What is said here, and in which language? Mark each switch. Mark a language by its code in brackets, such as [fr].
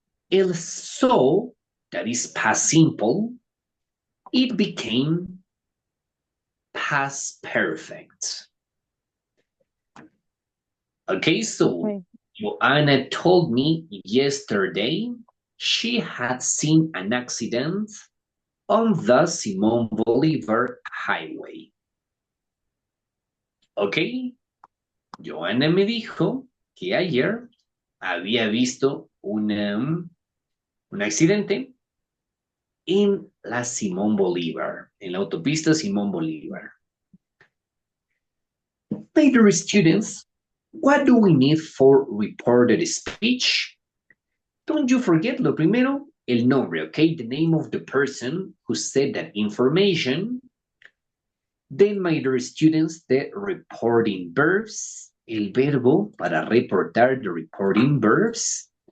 [en] El saw, that is past simple, it became past perfect. Okay, so Joanna told me yesterday she had seen an accident on the Simón Bolívar Highway. [es] Okay, Joanna me dijo que ayer había visto un accidente en la Simón Bolívar, en la autopista Simón Bolívar. [en] My dear students, what do we need for reported speech? Don't you forget [es] lo primero, el nombre, [en] okay? The name of the person who said that information. Then, my dear students, the reporting verbs, [es] el verbo para reportar, [en] the reporting verbs.